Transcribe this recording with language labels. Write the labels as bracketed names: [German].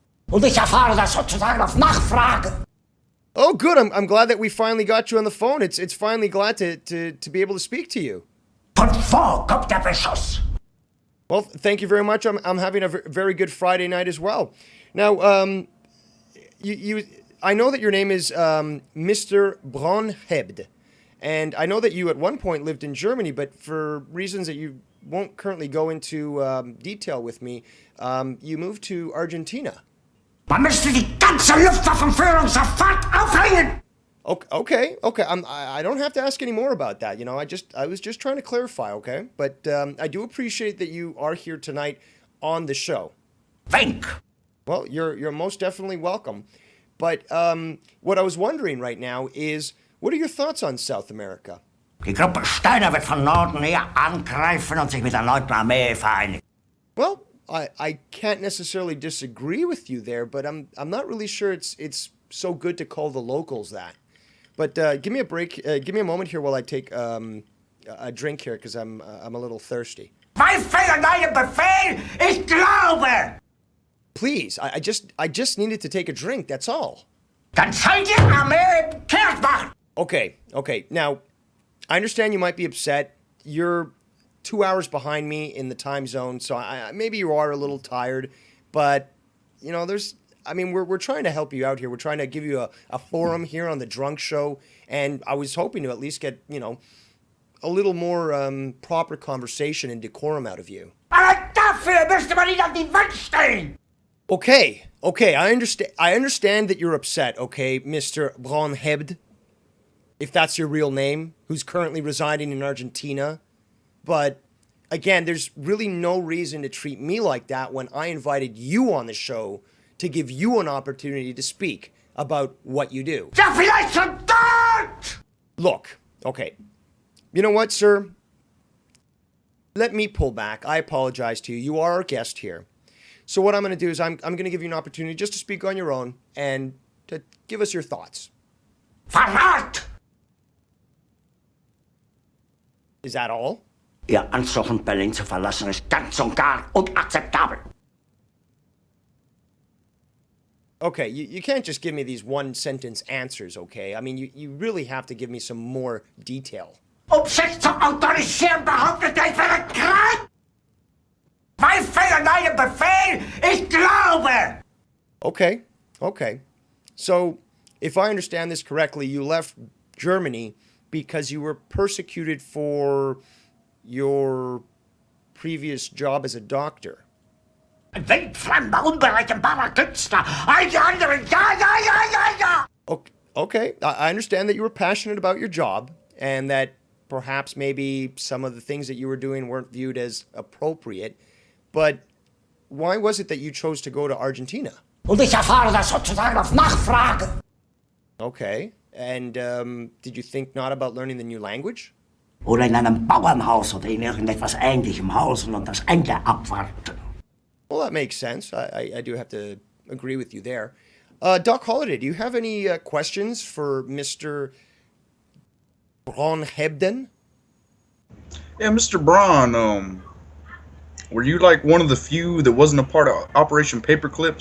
[German] Und ich erfahre das sozusagen auf Nachfrage. [English] Oh, good. I'm glad that we finally got you on the phone. It's finally glad to be able to speak to you. [German] Von vor kommt der Beschuss. [English] Well, thank you very much. I'm having a very good Friday night as well. Now, I know that your name is Mr. Braunhebd, and I know that you at one point lived in Germany, but for reasons that you won't currently go into detail with me, you moved to Argentina. [German] Man müsste die ganze Luftwaffenführung sofort aufhängen. [English] Okay. I don't have to ask any more about that. You know, I was just trying to clarify, okay? But I do appreciate that you are here tonight on the show. Wink. Well, you're most definitely welcome. But what I was wondering right now is, what are your thoughts on South America? [German] Die Gruppe Steiner wird von Norden her angreifen und sich mit der Neunten Armee vereinigen. [English] Well, I can't necessarily disagree with you there, but I'm not really sure it's so good to call the locals that. But give me a break. Give me a moment here while I take a drink here because I'm a little thirsty. [German] Mein Fehler, dein Befehl, ich glaube. [English] Please, I just needed to take a drink. That's all. [German] Dann seid ihr Armee kehrt machen. [English] Okay. Now, I understand you might be upset. You're 2 hours behind me in the time zone, so maybe you are a little tired. But you know, we're trying to help you out here. We're trying to give you a forum here on the Drunk Show, and I was hoping to at least get a little more proper conversation and decorum out of you. [German] Aber dafür müsste man ihn an die Wand stellen. [English] Okay, I understand that you're upset, okay, Mr. Braunhebd, if that's your real name, who's currently residing in Argentina. But again, there's really no reason to treat me like that when I invited you on the show to give you an opportunity to speak about what you do. [German] Ja, vielleicht schon dort. [English] Look, okay. You know what, sir? Let me pull back. I apologize to you. You are our guest here. So what I'm going to do is I'm going to give you an opportunity just to speak on your own and to give us your thoughts. [German] Verrat! [English] Is that all? [German] Ihr Ansuchen, Berlin zu verlassen, ist ganz und gar unakzeptabel. [English] Okay, you can't just give me these one-sentence answers, okay? I mean, you really have to give me some more detail. [German] Sich zu autorisieren, behauptet er, ich wäre krank! Mein Fehler, dein Befehl, ich glaube! [English] Okay. So, if I understand this correctly, you left Germany because you were persecuted for your previous job as a doctor. [German] Ein wildfremder, unberechenbarer Künstler, all die anderen, ja! [English] Okay, I understand that you were passionate about your job and that perhaps maybe some of the things that you were doing weren't viewed as appropriate, but why was it that you chose to go to Argentina? [German] Und ich erfahre das sozusagen auf Nachfrage. [English] Okay, and did you think not about learning the new language? [German] Oder in einem Bauernhaus oder in irgendetwas Ähnlichem hausen und das Ende abwarten. [English] Well, that makes sense. I do have to agree with you there. Doc Holliday, do you have any questions for Mr. Braun Hebden? Yeah, Mr. Braun, were you like one of the few that wasn't a part of Operation Paperclip?